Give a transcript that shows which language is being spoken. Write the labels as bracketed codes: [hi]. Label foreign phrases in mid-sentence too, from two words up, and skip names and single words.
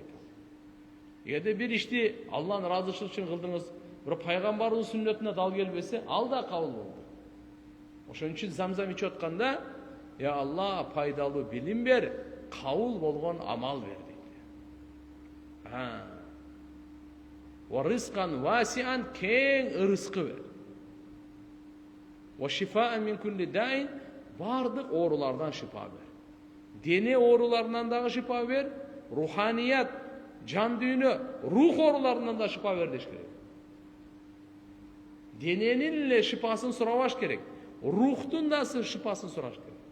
[ky] Эгерде бир ишти Алланын разычылыгы үчүн кылдыңыз, бирок пайгамбардын сүннөтүнө дал келбесе, ал да кабыл болбойт. Ошон үчүн замзам ичип атканда, "Я Алла, пайдалуу билим бер, кабыл болгон амал бер" дейт. [ar] ورزقا واسعا, [ky] кең ырыскы бер. [ar] وشفاء من كل داء, [ky] бардык оорулардан шифа бер. Дене ооруларынан дагы шифа бер, руханият, жан дүйнө, рух ооруларынан да шифа бер деш керек. Дененин эле шифасын сурабаш керек, рухтун да шифасын сураш керек.